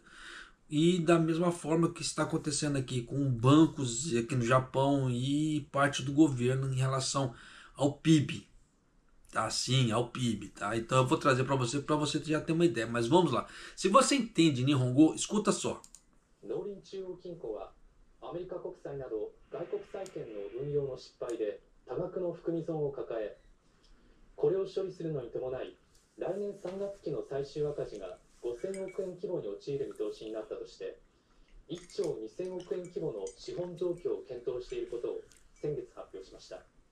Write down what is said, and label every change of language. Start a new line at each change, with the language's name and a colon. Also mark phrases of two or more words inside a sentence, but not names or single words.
Portuguese: E da mesma forma que está acontecendo aqui com bancos aqui no Japão e parte do governo em relação ao PIB. Tá? Sim, ao PIB. Tá? Então eu vou trazer para você já ter uma ideia. Mas vamos lá. Se você entende Nihongo, escuta só.
Japanese: 農林中央金庫はアメリカ国債など外国債券の運用の失敗で多額の含み損を抱え、これを処理するのに伴い来年3月期の最終赤字が5000億円規模に陥る見通しになったとして、1兆2000億円規模の資本状況を検討していることを先月発表しました。